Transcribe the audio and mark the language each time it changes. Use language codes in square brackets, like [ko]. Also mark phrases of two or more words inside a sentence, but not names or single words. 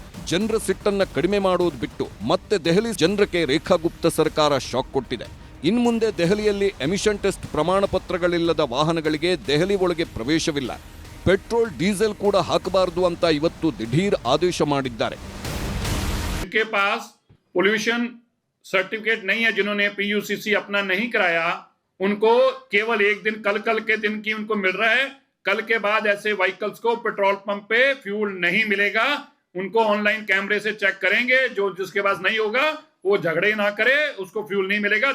[kn] ಜನರ ಸಿಟ್ಟನ್ನ ಕಡಿಮೆ ಮಾಡೋದು ಬಿಟ್ಟು ಮತ್ತೆ ದೆಹಲಿ ಜನರಕ್ಕೆ ರೇಖಾ ಗುಪ್ತಾ ಸರ್ಕಾರ ಶಾಕ್ ಕೊಟ್ಟಿದೆ. ಇನ್ಮುಂದೆ ದೆಹಲಿಯಲ್ಲಿ [en] emission test [kn] ಪ್ರಮಾಣ ಪತ್ರಗಳಿಲ್ಲದ ವಾಹನಗಳಿಗೆ ದೆಹಲಿ ಒಳಗೆ ಪ್ರವೇಶವಿಲ್ಲ. [en] petrol diesel [kn] ಕೂಡ ಹಾಕಬಾರದು ಅಂತ ಇವತ್ತು ದಿಢೀರ್ ಆದೇಶ ಮಾಡಿದ್ದಾರೆ. [hi] जिनके पास [en] pollution certificate [hi] नहीं है, जिन्होंने पीयूसीसी अपना नहीं कराया, उनको केवल एक दिन कल के दिन की उनको मिल रहा है. कल के बाद ऐसे व्हीकल्स को [en] petrol pump [hi] पे फ्यूल नहीं मिलेगा. उनको ऑनलाइन कैमरे से चेक करेंगे. जो जिसके पास नहीं होगा वो झगड़े ना करे, उसको फ्यूल नहीं मिलेगा.